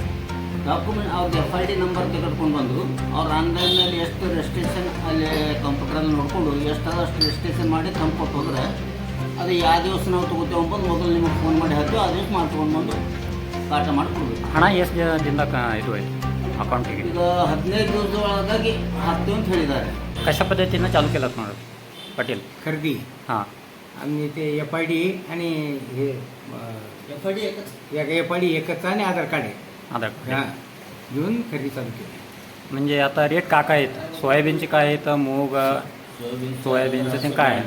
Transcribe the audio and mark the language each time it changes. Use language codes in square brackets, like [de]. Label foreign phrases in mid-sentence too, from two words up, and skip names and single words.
[kn] ಡಾಕ್ಯುಮೆಂಟ್ ಅವ್ರಿಗೆ FID ನಂಬರ್ ತೆಗೆದುಕೊಂಡು ಬಂದು ಅವ್ರು ಆನ್ಲೈನಲ್ಲಿ ಎಷ್ಟು ರಿಜಿಸ್ಟ್ರೇಷನ್ ಅಲ್ಲಿ ಕಂಪ್ಯೂಟ್ರಲ್ಲಿ ನೋಡಿಕೊಂಡು ಎಷ್ಟಾದ ಅಷ್ಟು ರಿಜಿಸ್ಟ್ರೇಷನ್ ಮಾಡಿ ತಂದ್ಕೊಟ್ಟು ಹೋದರೆ, ಅದು ಯಾವ ದಿವಸ ನಾವು ತೊಗೋತೇವೆ ಅಂಬೋದು ಮೊದಲು ನಿಮಗೆ ಫೋನ್ ಮಾಡಿ ಹೇಳ್ತೀವಿ. ಆ ದಿವಸ ಮಾಡ್ಕೊಂಡು ಬಂದು ಕಾಟ ಮಾಡಿಕೊಡ್ಬೇಕು. ಹಣ ಎಷ್ಟು ದಿನದಿಂದ ಇದು ಆಯ್ತು ಅಕೌಂಟಿಗೆ? ಈಗ 15 ದಿವಸದ ಒಳಗಾಗಿ ಹಾಕ್ತೀವಿ ಅಂತ ಹೇಳಿದ್ದಾರೆ. [mr] कशा पद्धतीनं चालू केलं तुम्हाला पाटील? खरेदी हां, आणि ते FID आणि हे FID एकच. FID एकच आणि आधार कार्ड आहे. आधार कार्ड हां, घेऊन खरेदी चालू केली. म्हणजे आता रेट काय आहेत? सोयाबीनचे काय आहेत, मूग सोयाबीनचं ते काय आहे?